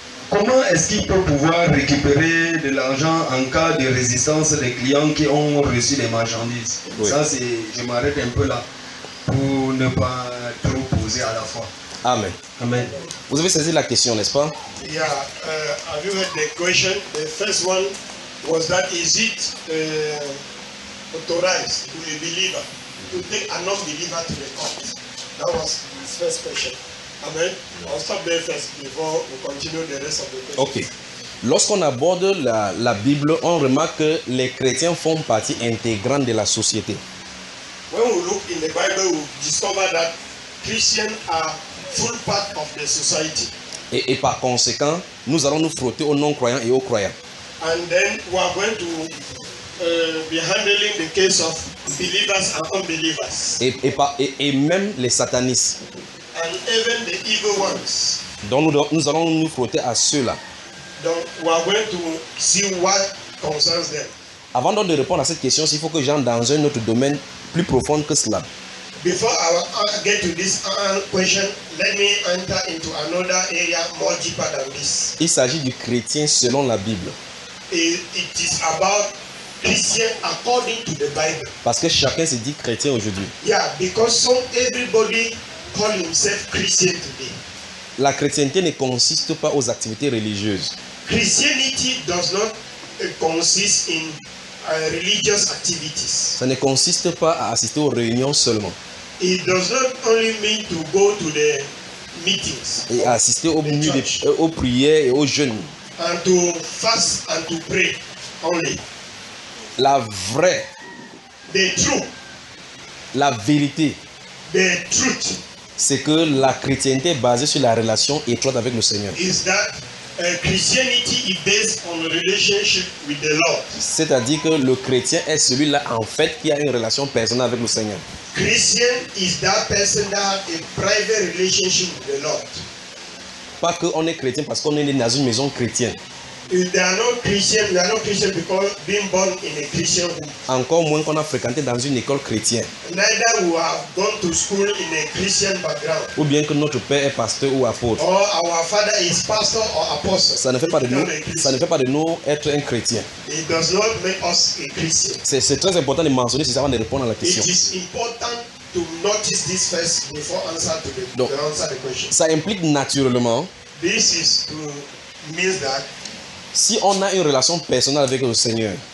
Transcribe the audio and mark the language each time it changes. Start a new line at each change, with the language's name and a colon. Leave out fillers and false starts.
French: comment est-ce qu'il peut pouvoir récupérer de l'argent en cas de résistance des clients qui ont reçu des marchandises? Oui. Ça, c'est, je m'arrête un peu là pour ne pas trop poser à la fois. Amen. Amen. Vous avez saisi la question, n'est-ce pas?
English: Yeah. Have you heard the question? The first one was that is it authorized to a believer to take a non-believer to the court? That was his first question.
French: Amen. On stoppe les fesses before on continue le reste
English: of the question. Ok.
French: Lorsqu'on aborde la Bible, on remarque que les chrétiens font partie intégrante de la société.
English: When we look in the Bible, we discover that Christians are full part of the society.
French: Et par conséquent, nous allons nous frotter aux non-croyants et aux croyants.
English: And then we are going to be handling the case of believers and unbelievers.
French: Et même les satanistes.
English: And even the evil ones.
French: Donc nous allons nous frotter à ceux-là.
English: Donc, we are going to see what concerns them.
French: Avant donc de répondre à cette question, il faut que j'entre dans un autre domaine plus profond que cela.
English: Before I get to this question, let me enter into another area more deeper than this.
French: Il s'agit du chrétien selon la Bible.
English: It is about Christian according to the Bible.
French: Parce que chacun se dit chrétien aujourd'hui.
English: Yeah, because so everybody call himself Christian today.
French: La chrétienté ne consiste pas aux activités religieuses.
English: Christianity does not consist in religious activities.
French: Ça ne consiste pas à assister aux réunions seulement.
English: It does not only mean to go to the meetings.
French: Et assister aux aux prières et aux jeûnes.
English: And to fast and to pray only.
French: La vraie.
English: The truth.
French: La vérité.
English: The truth.
French: C'est que la chrétienté est basée sur la relation étroite avec le Seigneur.
English: Is that Christianity is based on a relationship with the Lord.
French: C'est-à-dire que le chrétien est celui-là en fait qui a une relation personnelle avec le Seigneur.
English: Christian is that person that has a private relationship with the Lord.
French: Pas que on est chrétien parce qu'on est dans une maison chrétienne.
English: They are not Christian because being born in a Christian home.
French: Encore moins qu'on a fréquenté dans une école chrétienne.
English: Neither we have gone to school in a Christian background.
French: Ou bien que notre père est pasteur ou apôtre.
English: Or our father is pastor or apostle.
French: Ça ne fait pas de nous être un chrétien.
English: It does not make us a Christian.
French: C'est très important de mentionner ceci avant de répondre à la question.
English: It is important to notice this first before answer the question.
French: Ça implique naturellement.
English: This is to mean that.
French: Si on a une relation personnelle avec le Seigneur,